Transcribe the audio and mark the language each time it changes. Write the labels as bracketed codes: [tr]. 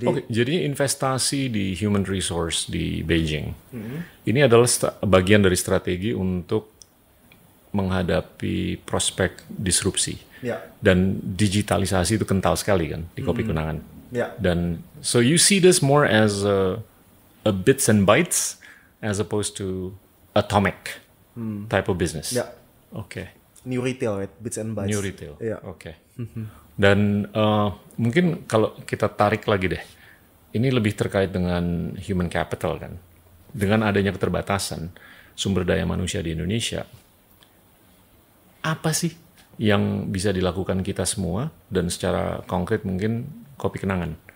[id] Jadi investasi di human resource di Beijing ini adalah bagian dari strategi untuk menghadapi prospek disrupsi. Dan digitalisasi itu kental sekali kan di Kopi Kenangan. [en] Dan so you see this more as a bits and bytes as opposed to atomic type of business. Okay. New retail, right? Bits and bytes. New retail. Okay. [id] Dan mungkin kalau kita tarik lagi deh, ini lebih terkait dengan human capital kan. Dengan adanya keterbatasan sumber daya manusia di Indonesia, apa sih yang bisa dilakukan kita semua dan secara konkret mungkin Kopi Kenangan?